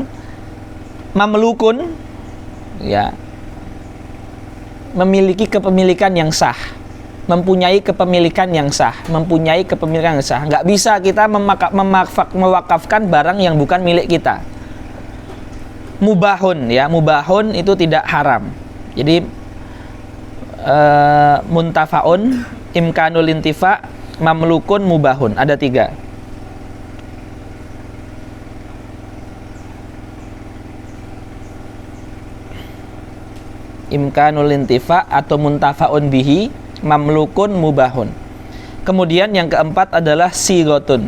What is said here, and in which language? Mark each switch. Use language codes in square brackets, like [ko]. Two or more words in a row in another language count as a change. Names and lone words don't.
[id] Mamlukun, ya, memiliki kepemilikan yang sah, mempunyai kepemilikan yang sah, mempunyai kepemilikan yang sah. Nggak bisa kita mewakafkan barang yang bukan milik kita. Mubahun, ya, mubahun itu tidak haram. Jadi muntafaun, [ar] إمكان الانتفاع, [id] mamlukun, mubahun, ada 3. [ar] إمكان الانتفاع [id] atau [ar] منتفع به, [id] mamlukun, mubahun. Kemudian yang keempat adalah sigotun.